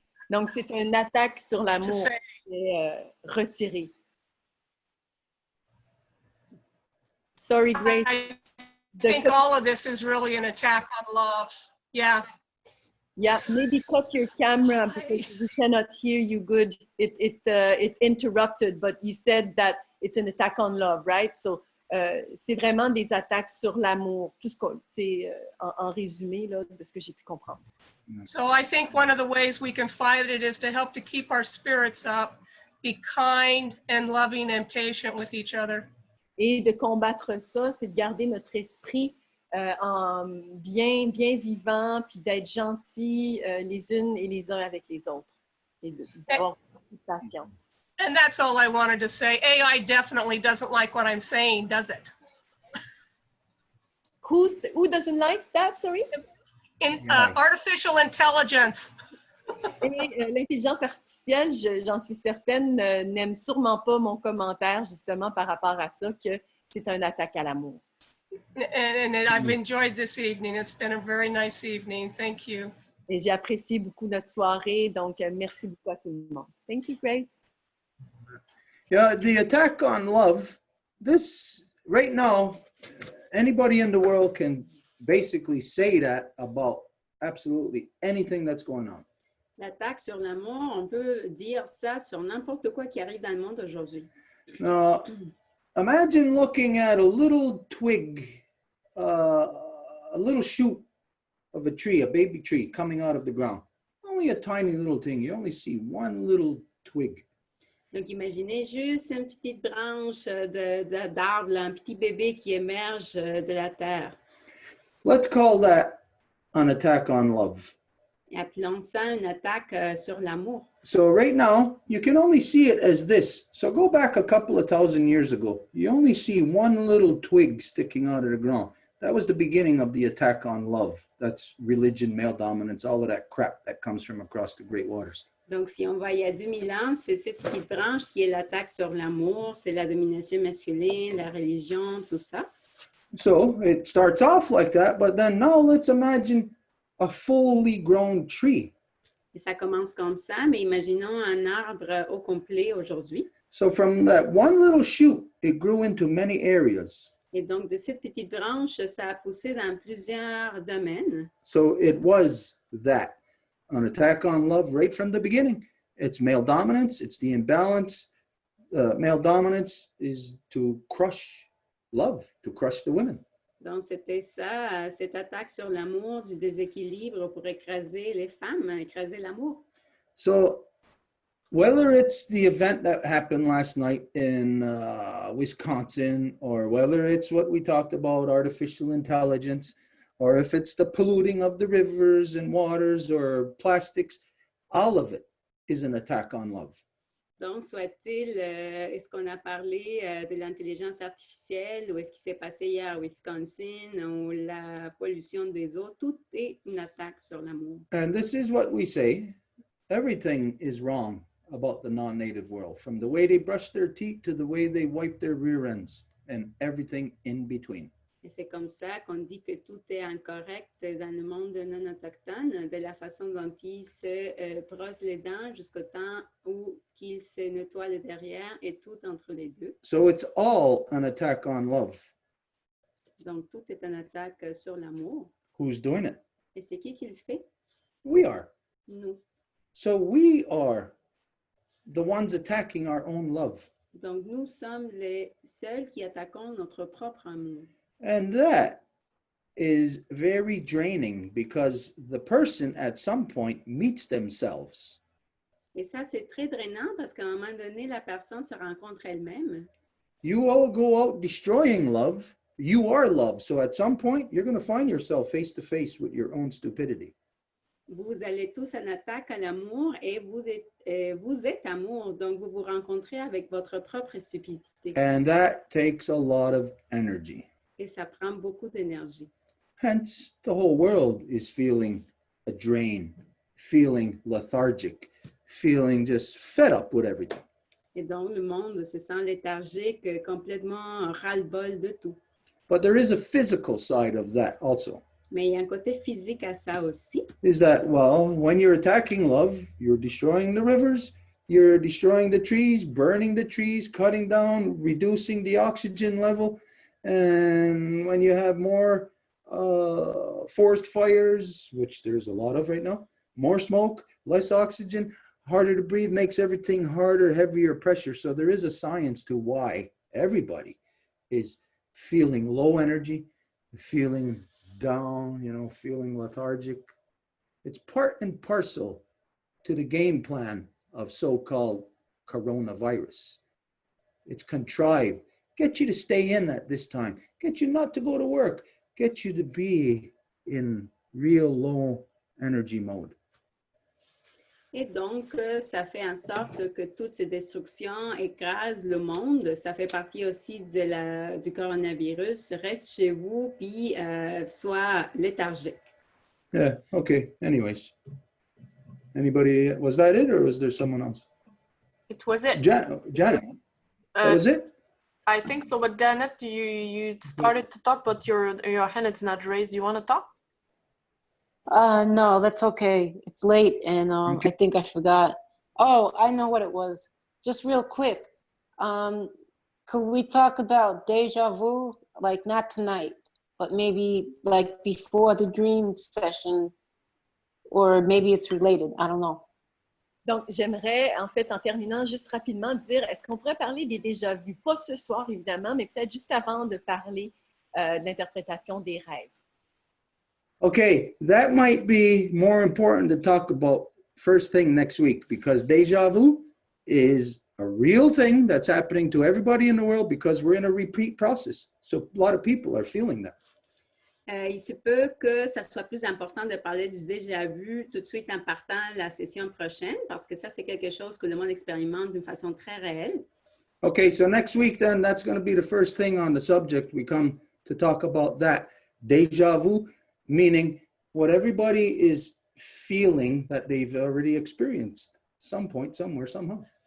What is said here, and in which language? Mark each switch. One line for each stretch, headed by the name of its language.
French: Donc, c'est une attaque sur l'amour qui est retirée.
English: Sorry, Grace. I think all of this is really an attack on love. Yeah. Yeah, maybe cut your camera because we cannot hear you good. It interrupted, but you said that it's an attack on love, right?
French: So, c'est vraiment des attaques sur l'amour, tout ce qu'on, en résumé là, de ce que j'ai pu comprendre.
English: So I think one of the ways we can fight it is to help to keep our spirits up, be kind and loving and patient with each other.
French: Et de combattre ça, c'est de garder notre esprit bien vivants, puis d'être gentils les unes et les uns avec les autres, et d'avoir beaucoup de patience.
English: And that's all I wanted to say. AI definitely doesn't like what I'm saying, does it? Who doesn't like that, sorry? Artificial intelligence.
French: Et l'intelligence artificielle, j'en suis certaine, n'aime sûrement pas mon commentaire justement par rapport à ça, que c'est une attaque à l'amour.
English: And I've enjoyed this evening. It's been a very nice evening. Thank you.
French: Et j'ai apprécié beaucoup notre soirée, donc merci beaucoup à tout le monde.
English: Thank you, Grace. Yeah, the attack on love, this right now, anybody in the world can basically say that about absolutely anything that's going on.
French: L'attaque sur l'amour, on peut dire ça sur n'importe quoi qui arrive dans le monde aujourd'hui.
English: Now, imagine looking at a little twig, a little shoot of a tree, a baby tree coming out of the ground. Only a tiny little thing. You only see one little twig.
French: Donc, imaginez juste une petite branche d'arbre, un petit bébé qui émerge de la terre.
English: Let's call that an attack on love.
French: Et appelons ça une attaque sur l'amour.
English: So right now, you can only see it as this. So go back a couple of thousand years ago. You only see one little twig sticking out of the ground. That was the beginning of the attack on love. That's religion, male dominance, all of that crap that comes from across the great waters.
French: Donc, si on va il y a 2000 ans, c'est cette petite branche qui est l'attaque sur l'amour, c'est la domination masculine, la religion, tout ça.
English: So it starts off like that, but then now let's imagine a fully grown tree.
French: Et ça commence comme ça, mais imaginons un arbre au complet aujourd'hui.
English: So from that one little shoot, it grew into many areas.
French: Et donc, de cette petite branche, ça a poussé dans plusieurs domaines.
English: So it was that, an attack on love right from the beginning. It's male dominance, it's the imbalance. Male dominance is to crush love, to crush the women.
French: Donc, c'était ça, cette attaque sur l'amour, du déséquilibre pour écraser les femmes, écraser l'amour.
English: So whether it's the event that happened last night in Wisconsin, or whether it's what we talked about, artificial intelligence, or if it's the polluting of the rivers and waters or plastics, all of it is an attack on love.
French: Donc, soit-il, est-ce qu'on a parlé de l'intelligence artificielle ou est-ce qui s'est passé hier à Wisconsin ou la pollution des eaux, tout est une attaque sur l'amour.
English: And this is what we say, everything is wrong about the non-native world, from the way they brush their teeth to the way they wipe their rear ends and everything in between.
French: Et c'est comme ça qu'on dit que tout est incorrect dans le monde non autochtone, de la façon dont ils se brossent les dents jusqu'au temps où qu'ils se nettoient le derrière et tout entre les deux.
English: So it's all an attack on love.
French: Donc, tout est une attaque sur l'amour.
English: Who's doing it?
French: Et c'est qui le fait?
English: We are.
French: Nous.
English: So we are the ones attacking our own love.
French: Donc, nous sommes les seuls qui attaquons notre propre amour.
English: And that is very draining because the person at some point meets themselves.
French: Et ça, c'est très drainant parce qu'à un moment donné, la personne se rencontre elle-même.
English: You all go out destroying love. You are love. So at some point, you're going to find yourself face to face with your own stupidity.
French: Vous allez tous en attaque à l'amour et vous êtes amour. Donc, vous vous rencontrez avec votre propre stupidité.
English: And that takes a lot of energy.
French: Et ça prend beaucoup d'énergie.
English: Hence, the whole world is feeling a drain, feeling lethargic, feeling just fed up with everything.
French: Et donc, le monde se sent léthargique, complètement ras-le-bol de tout.
English: But there is a physical side of that also.
French: Mais il y a un côté physique à ça aussi.
English: Is that, well, when you're attacking love, you're destroying the rivers, you're destroying the trees, burning the trees, cutting down, reducing the oxygen level. And when you have more forest fires, which there's a lot of right now, more smoke, less oxygen, harder to breathe, makes everything harder, heavier pressure. So there is a science to why everybody is feeling low energy, feeling down, feeling lethargic. It's part and parcel to the game plan of so-called coronavirus. It's contrived. Get you to stay in at this time. Get you not to go to work. get you to be in real low energy mode.
French: Et donc, ça fait en sorte que toutes ces destructions écrasent le monde. Ça fait partie aussi du coronavirus. Reste chez vous, puis sois léthargique.
English: Yeah, okay. Anyways. Anybody, was that it or was there someone else? It was it. Janet, that was it? I think so, but Janet, you started to talk, but your hand is not raised. Do you want to talk? No, that's okay. It's late and Okay. I think I forgot. Oh, I know what it was. Just real quick. Could we talk about deja vu? Like not tonight, but maybe like before the dream session, or maybe it's related. I don't know.
French: Donc, j'aimerais, en fait, en terminant, juste rapidement dire, est-ce qu'on pourrait parler des déjà-vus? Pas ce soir, évidemment, mais peut-être juste avant de parler d'interprétation des rêves.
English: Okay, that might be more important to talk about first thing next week because deja vu is a real thing that's happening to everybody in the world because we're in a repeat process. So a lot of people are feeling that.
French: Il se peut que ça soit plus important de parler du déjà vu tout de suite en partant la session prochaine parce que ça, c'est quelque chose que le monde expérimente d'une façon très réelle.
English: Okay, so next week then, that's going to be the first thing on the subject. We come to talk about that. Deja vu, meaning what everybody is feeling that they've already experienced some point, somewhere, somehow.